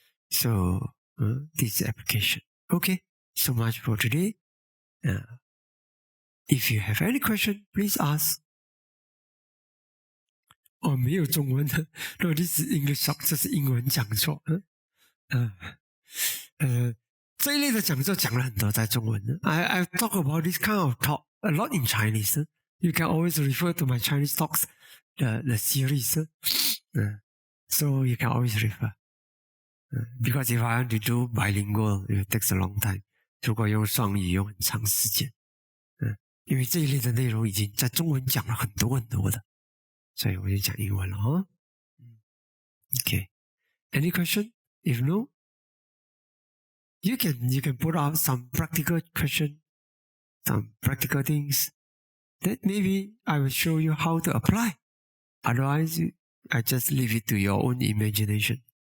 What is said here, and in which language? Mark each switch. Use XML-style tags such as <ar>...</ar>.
<en>So, this application. Okay, so much for today. If you have any question, please ask.</en> <zh>没有中文的</zh> <en>No, this is English talk.</en> <zh>这是英文讲座。这一类的讲座讲了很多在中文的。</zh> <en>I talk about this kind of talk a lot in Chinese. You can always refer to my Chinese talks, the series. So you can always refer. Because if I want to do bilingual, it takes a long time.</en> <zh>如果用双语用很长时间。因为这一类的内容已经在中文讲了很多很多的。所以我就讲英文了哈。</zh> <en>Okay. Any question? If no, you can put out some practical question, some practical things that maybe I will show you how to apply. Otherwise, I just leave it to your own imagination.</en>